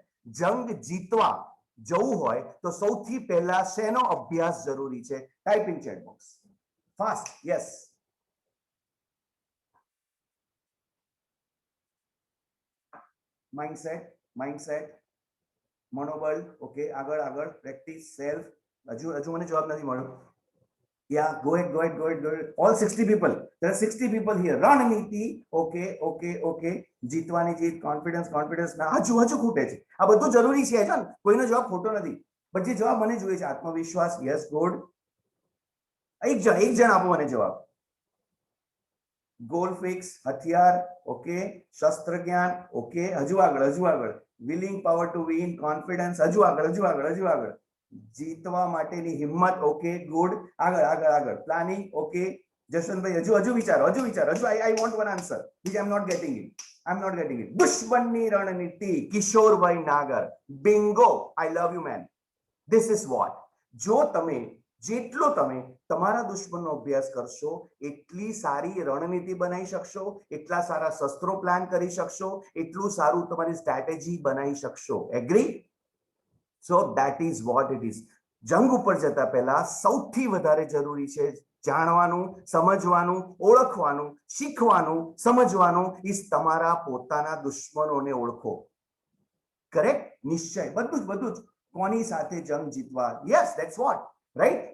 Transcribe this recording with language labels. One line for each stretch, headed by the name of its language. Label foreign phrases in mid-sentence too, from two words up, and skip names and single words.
Gujarati: જંગ જીતવા જવું હોય તો સૌથી પહેલા શેનો અભ્યાસ જરૂરી છે?
English: Type in chat box fast. Yes, mindset, મનોબળ.
Gujarati: ઓકે, આગળ પ્રેક્ટિસ, સેલ્ફ. હજુ મને જવાબ નથી મળ્યો.
English: Yeah, go ahead. All 60 people. There are 60 people here.
Gujarati: રણનીતિ. Okay. જીતવાની જીત, કોન્ફિડન્સ ના. હજુ ખૂટે છે. આ બધું જરૂરી છે ને, કોઈનો જવાબ ખોટો નથી. પણ જે જવાબ મને જોઈએ છે, આત્મવિશ્વાસ.
English: Yes, good.
Gujarati: એક જણ આપો મને જવાબ.
English: goal fix,
Gujarati: હથિયાર. ઓકે, શસ્ત્ર જ્ઞાન. ઓકે, હજુ આગળ.
English: Willing power to win, confidence. હજુ આગળ.
Gujarati: જીતવા માટેની હિંમત.
English: Okay, good.
Gujarati: આગળ. પ્લાનિંગ. ઓકે, જશવંતભાઈ હજુ વિચારો.
English: I want one answer which I am not getting it.
Gujarati: દુશ્મનની રણનીતિ, કિશોરભાઈ નાગર. બિંગો.
English: I love you man. This is what.
Gujarati: જેટલો તમે તમારા દુશ્મનનો અભ્યાસ કરશો એટલી સારી રણનીતિ બનાવી શકશો, એટલા સારા શસ્ત્રો પ્લાન કરી શકશો, એટલું સારું તમારી સ્ટ્રેટેજી બનાવી શકશો. એગ્રી?
English: So that is what it is.
Gujarati: જંગ ઉપર જતા પહેલા સૌથી વધારે જરૂરી છે જાણવાનું, સમજવાનું, ઓળખવાનું, શીખવાનું, સમજવાનું. ઇસ તમારા પોતાના દુશ્મનોને ઓળખો. કરેક્ટ? નિશ્ચય. બધું જ. કોની સાથે જંગ જીતવા?
English: Yes, that's what. Right?